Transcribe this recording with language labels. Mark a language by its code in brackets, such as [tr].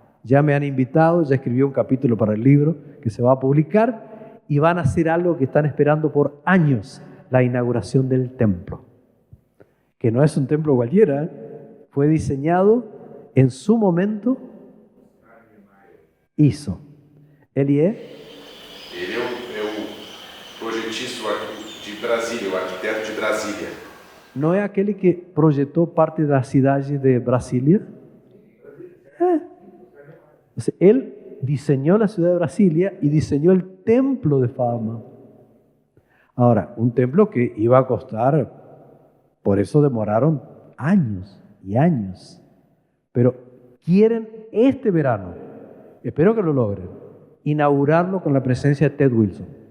[es] Ya me han invitado, ya escribí un capítulo para el libro que se va a publicar y van a hacer algo que están esperando por años, la inauguración del templo. Que no es un templo cualquiera, fue diseñado en su momento, hizo. [pt] Ele é? Ele é o projetista de Brasília, o arquiteto de Brasília. Não é aquele que projetou parte da cidade de Brasília? [es] Él diseñó la ciudad de Brasilia y diseñó el templo de Fama. Ahora, un templo que iba a costar, por eso demoraron años y años. Pero quieren este verano, espero que lo logren, inaugurarlo con la presencia de Ted Wilson.